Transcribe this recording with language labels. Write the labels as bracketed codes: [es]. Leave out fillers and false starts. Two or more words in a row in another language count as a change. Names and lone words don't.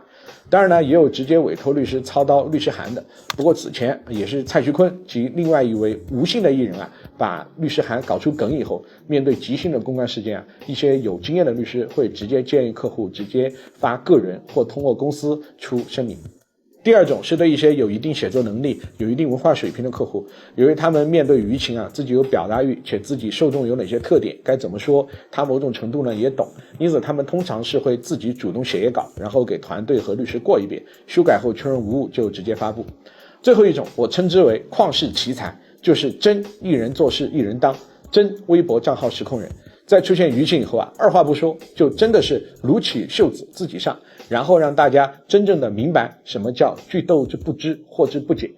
[zh] 當然呢，也有直接委托律師操刀律師函的。不過此前也是蔡徐坤及另外一位吴姓的藝人啊，把律師函搞出梗以後，面對急性的公關事件啊，一些有經驗的律師会直接建議客戶直接發個人或通過公司出聲明。第二種是對一些有一定寫作能力、有一定文化水平的客戶，由于他们面对舆情啊，自己有表達欲，且自己受眾有哪些特點，該怎麼說，他某種程度呢也懂，因此他們通常是會自己主動寫稿，然後給團隊和律師過一遍，修改後確認無誤就直接發布。最後一種我稱之為曠世奇才，就是真一人做事一人當，真微博賬號實控人。在出現輿情以後啊，二話不說就真的是擼起袖子自己上，然後讓大家真正的明白什麼叫句讀之不知，惑之不解。